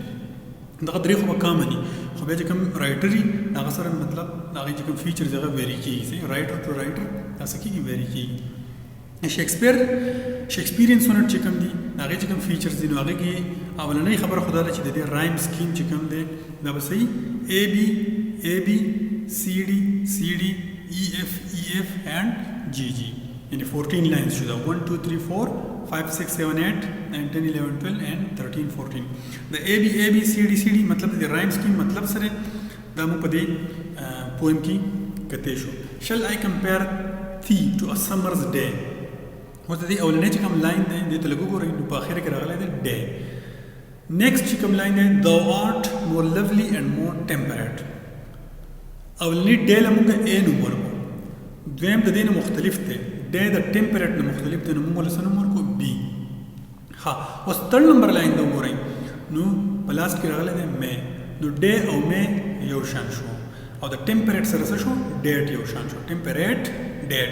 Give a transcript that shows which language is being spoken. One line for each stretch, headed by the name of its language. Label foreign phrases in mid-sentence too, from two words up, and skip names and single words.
Pashto: دغه درې خو به کامن وي خو بیا چې کوم رایټر وي د هغه سره مطلب د هغې چې کوم فیچرز هغه ویري کېږي صحیح
English: writer to writer
Pashto: دا څه کېږي ویري کېږي.
English: Shakespearean sonnet
Pashto: چې کوم دي د هغې چې کوم فیچرز دي نو هغې کې اولنۍ خبره خو دا ده چې د دې
English: rhyme scheme
Pashto: چې کوم دی دا به صحیح
English: A B C D E F and G
Pashto: یعنی 14 لائنز شو دا 1 2 3 4 5 6 7 8 9 10 11 12 اینڈ 13 14 دا
English: A B C D
Pashto: مطلب د
English: rhyme scheme
Pashto: مطلب سره دا مو په دې پویم کې کته شو.
English: Shall I compare thee to a summer's day
Pashto: اوس د دې اولنۍ چې کوم لاین دی دې ته لږ وګورئ نو په اخر کې راغلی دی ډے. نیکسټ چې کوم لاین دی
English: thou art more lovely and more temperate
Pashto: اولنی ډے له موږ اے نوم ورکړو دویم د دې نه مختلف دی ډے د ټمپریټ نه مختلف دی نو موږ له څه نوم ورکړو بي. ها اوس 3 نمبر لاین ته وګورئ لاست کې راغلی دی مې، نو ډے او مې یو شان شو او د ټمپریټ سره څه شو ډیټ یو شان شو
English: temperate date.